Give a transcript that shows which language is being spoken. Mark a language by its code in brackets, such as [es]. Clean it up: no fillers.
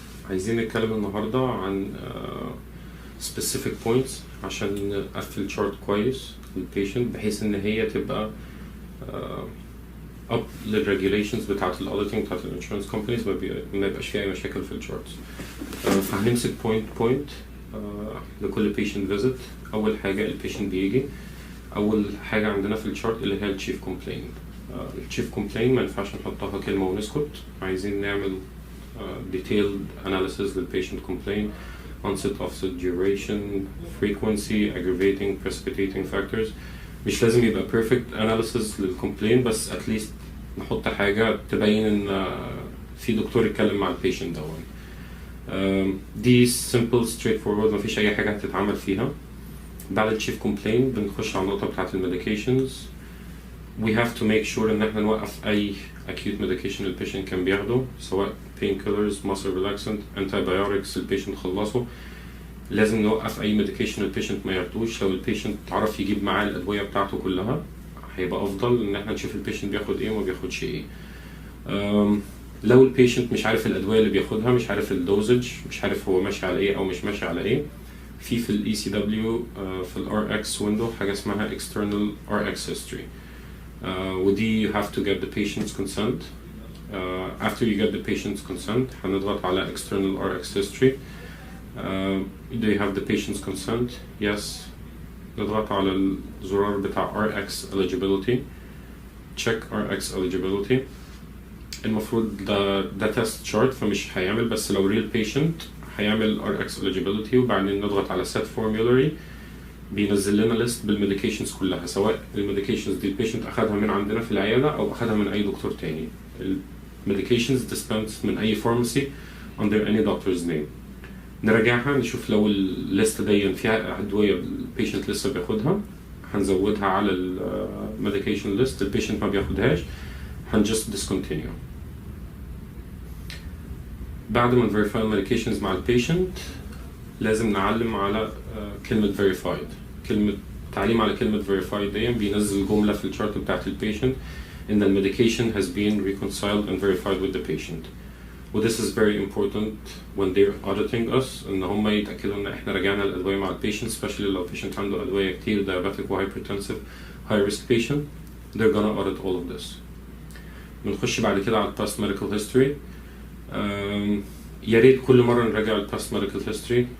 [ar] عايزين نتكلم النهاردة عن [en] specific points [ar] عشان نقفل شارت كويس للبيشنت بحيث ان هي تبقى up للregulations بتاعة الauditing بتاعة الانشورنس كومبانيز، ما يبقاش فيها اي مشاكل في الشارتس. فهنمسك بوينت لكل [en] patient visit. [ar] اول حاجة البيشنت بيجي، اول حاجة عندنا في الشارت اللي هي التشيف كومبلين. التشيف كومبلين ما ينفعش نحطها كلمة ونسكت، عايزين نعمل [en] detailed analysis للبيشنت complaint, onset, offset, duration, frequency, aggravating, precipitating factors. [ar] مش لازم يبقى [en] perfect analysis [ar] للcomplaint، بس [en] at least [ar] نحط حاجة تبين ان في دكتور يتكلم مع البيشنت دون. دي [en] simple straightforward، [ar] مفيش اي حاجة هتتعمل فيها. بعد التشيف complaint بنخش على النقطة بتاعت المedications. [en] We have to make sure [ar] ان احنا نوقف اي [en] acute medication [ar] البيشنت كان بياخده، سواء [en] painkillers, muscle relaxant, antibiotics [ar] البيشنت خلصه. لازم نوقف اي medication البيشنت ما ياخدوش. لو البيشنت تعرف يجيب معاه الادوية بتاعته كلها هيبقى افضل ان احنا نشوف البيشنت بياخد ايه وما بياخدش ايه. لو البيشنت مش عارف الادوية اللي بياخدها، مش عارف الدوزج، مش عارف هو ماشي على ايه او مش ماشي على ايه، في ال ECW في ال RX window حاجة اسمها [en] external RX history. ودي you have to get the patient's consent. After you get the patient's consent [ar] هنضغط على external RX history. [en] Do you have the patient's consent? Yes. [ar] نضغط على الزرار بتاع RX eligibility. [en] Check RX eligibility. [ar] المفروض ده [en] test chart [ar] فمش هيعمل، بس لو [en] real patient [ar] هيعمل RX eligibility وبعدين نضغط على [en] set formulary. [ar] بينزل لنا ليست بالميديكيشنز كلها، سواء الميديكيشنز دي البيشنت اخدها من عندنا في العياده او اخدها من اي دكتور تاني. [en] الميديكيشنز dispensed من اي pharmacy under any doctor's name. [ar] نراجعها نشوف لو الليست دي فيها ادويه البيشنت لسه بياخدها هنزودها على الميديكيشن ليست. البيشنت ما بياخدهاش هنجست discontinue. بعد ما نفيريفاي الميديكيشنز مع البيشنت لازم نعلم على كلمة verified. تعليم على كلمة verified دي بينزل جملة في الشارت بتاعت البيشنت إن [en] the medication has been reconciled and verified with the patient. This is very important when they're auditing us [ar] إن هم يتأكدوا إن إحنا راجعنا الأدوية مع البيشنت، [en] especially لو patient [ar] عنده أدوية كتير [en] diabetic و hypertensive high risk patient. They're gonna audit all of this. [ar] بنخش بعد كده على [en] past medical history. [ar] يا ريت كل مرة نراجع ال past medical history.